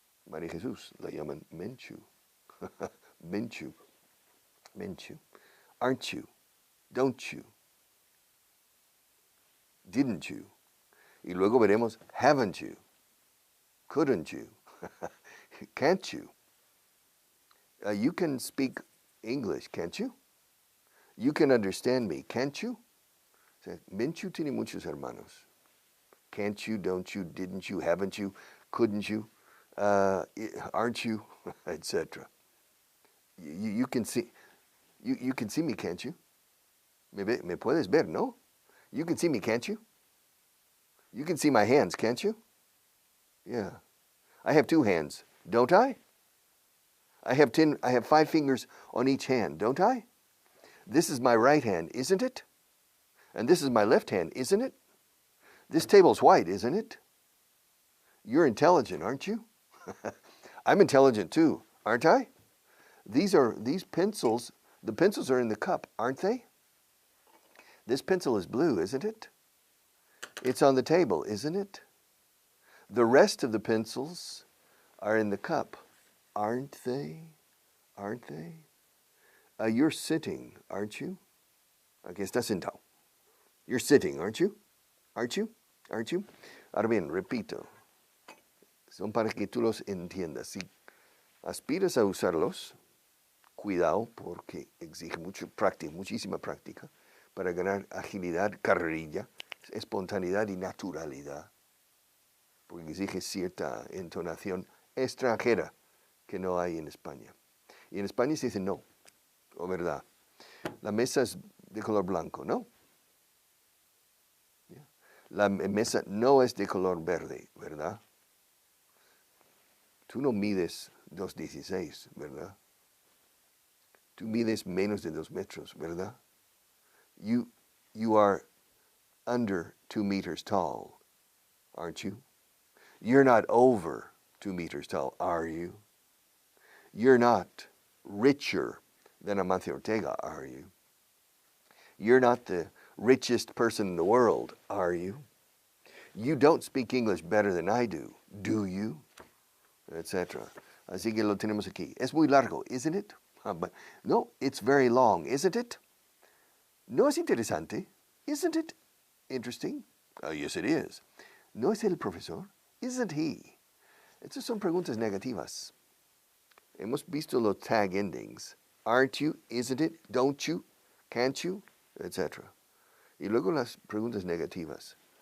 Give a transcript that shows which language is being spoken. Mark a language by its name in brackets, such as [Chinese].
[Spanish] María Jesús la llaman Menchu. Menchu. Menchu. [English] Aren't you? Don't you? Didn't you? [Spanish] Y luego veremos, [English] haven't you? Couldn't you? Can't you? You can speak English, can't you? You can understand me, can't you? [Spanish] O sea, Menchu tiene muchos hermanos. [English] Can't you, don't you, didn't you, haven't you, couldn't you, aren't you, etc. You can see me, can't you? [Spanish] Me puedes ver, ¿no? [English] You can see me, can't you? You can see my hands, can't you? Yeah. I have 2 hands, don't I? I have 5 fingers on each hand, don't I? This is my right hand, isn't it? And this is my left hand, isn't it? This table's white, isn't it? You're intelligent, aren't you? I'm intelligent too, aren't I? These pencils, the pencils are in the cup, aren't they? This pencil is blue, isn't it? It's on the table, isn't it? The rest of the pencils are in the cup, aren't they? Aren't they? You're sitting, aren't you? Okay, [Spanish] estás sentado. [English] You're sitting, aren't you? Aren't you? Aren't you? [Spanish] Ahora bien, repito, son para que tú los entiendas. Si aspiras a usarlos, cuidado porque exige mucho práctica, muchísima práctica para ganar agilidad, carrerilla, espontaneidad y naturalidad. Porque exige cierta entonación extranjera que no hay en España. Y en España se dice no, o verdad. La mesa es de color blanco, ¿no? La mesa no es de color verde, ¿verdad? Tú no mides 2.16, ¿verdad? Tú mides menos de 2 metros, ¿verdad? [English] You are under 2 meters tall, aren't you? You're not over 2 meters tall, are you? You're not richer than Amancio Ortega, are you? You're not the richest person in the world, are you? You don't speak English better than I do you? Etc. [Spanish] Así que lo tenemos aquí. Es muy largo, [English] isn't it? But no, it's very long, isn't it? [Spanish] No es interesante, [English] isn't it interesting? Yes, it is. [Spanish] No es el profesor, [English] isn't he? [Spanish] Estas son preguntas negativas. Hemos visto los [English] tag endings. Aren't you? Isn't it? Don't you? Can't you? Etc. [Spanish] Y luego las preguntas negativas.